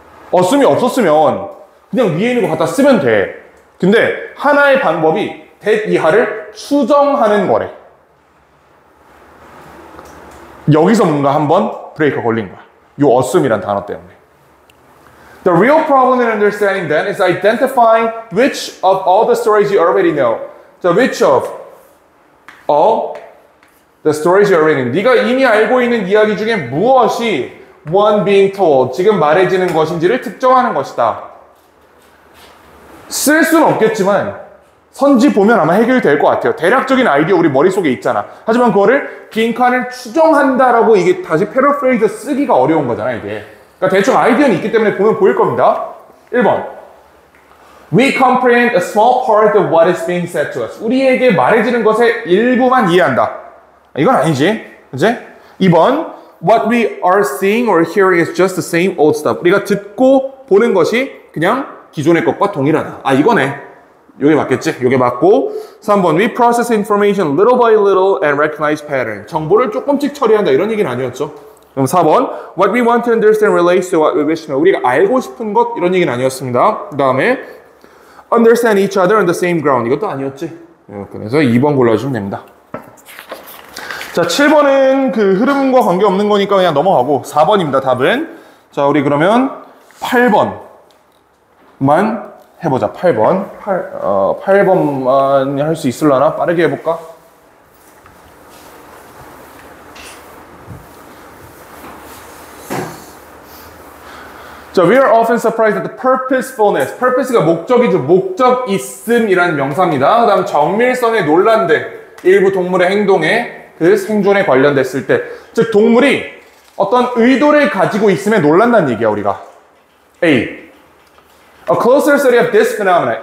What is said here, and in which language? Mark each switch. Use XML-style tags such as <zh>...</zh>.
<ko>어순이 없었으면 그냥 위에 있는 거 갖다 쓰면 돼. 근데 하나의 방법이 that 이하를 추정하는 거래. 여기서 뭔가 한번 브레이크가 걸린 거야. 이 assume이란 단어 때문에.</ko> <en>The real problem in understanding then is identifying which of all the stories you already know. 자, which of all the stories you already know.</en> <ko>네가 이미 알고 있는 이야기 중에 무엇이</ko> <en>one being told,</en> <ko>지금 말해지는 것인지를 특정하는 것이다. 쓸 수는 없겠지만 선지 보면 아마 해결될 것 같아요. 대략적인 아이디어 우리 머릿속에 있잖아. 하지만 그거를 빈칸을 추정한다라고 이게 다시 패러프레이즈 쓰기가 어려운 거잖아, 이게. 그러니까 대충 아이디어는 있기 때문에 보면 보일 겁니다. 1번.</ko> <en>We comprehend a small part of what is being said to us.</en> <ko>우리에게 말해지는 것의 일부만 이해한다. 이건 아니지. 그치? 2번.</ko> <en>What we are seeing or hearing is just the same old stuff.</en> <ko>우리가 듣고 보는 것이 그냥 기존의 것과 동일하다. 아, 이거네. 요게 맞겠지? 요게 맞고. 3번.</ko> <en>We process information little by little and recognize pattern.</en> <ko>정보를 조금씩 처리한다. 이런 얘기는 아니었죠. 그럼 4번.</ko> <en>What we want to understand relates to what we wish to know.</en> <ko>우리가 알고 싶은 것 이런 얘기는 아니었습니다. 그 다음에</ko> <en>understand each other on the same ground.</en> <ko>이것도 아니었지. 그래서 2번 골라주면 됩니다. 자, 7번은 그 흐름과 관계없는 거니까 그냥 넘어가고 4번입니다, 답은. 자, 우리 그러면 8번만 해보자. 8번. 8번만 할 수 있으려나? 빠르게 해볼까?</ko> <en>자, we are often surprised at the purposefulness.</en> <ko>purpose가 목적이죠. 목적 있음이라는 명사입니다. 그 다음 정밀성에 놀란데 일부 동물의 행동에 그 생존에 관련됐을 때, 즉 동물이 어떤 의도를 가지고 있음에 놀란다는 얘기야, 우리가.</ko> <en>A. A closer study of this phenomenon.</en>